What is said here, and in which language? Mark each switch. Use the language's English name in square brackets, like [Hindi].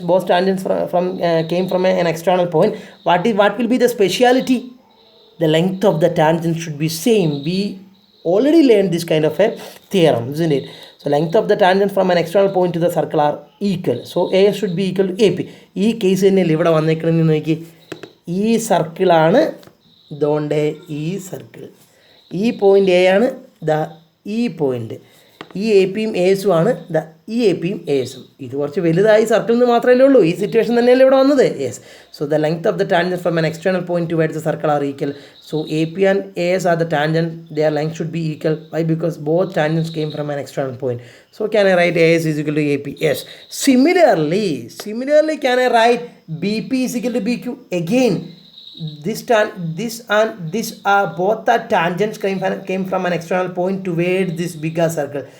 [English] Both tangents came from an external point. What will be the speciality? The length of the tangent should be same. We already learned this kind of a theorem, isn't it? So length of the tangent from an external point to the circle are equal. So A should be equal to AP. This case in [Malayalam] ഇവിടെ വന്നേക്കണെന്ന് നോക്കി ഈ സർക്കിളാണ് ഇതുകൊണ്ട് ഈ circle ഈ point A ആണ് ദാ ഈ point ഈ എ പിയും എസും ആണ് ദാ ഈ എ പിയും എസും ഇത് കുറച്ച് വലുതായി സർക്കിളിൽ നിന്ന് മാത്രമല്ലേ ഉള്ളൂ ഈ സിറ്റുവേഷൻ തന്നെയല്ലേ ഇവിടെ വന്നത് [English] Yes so the length of the tangent from an external point towards the circle are equal so A P and A S are the tangent their length should be equal. Why? Because both tangents came from an external point. So can I write AS is equal to AP? Yes. Similarly can I write BP is equal to BQ? Again, this and this are both the tangents came from an external point towards this bigger circle.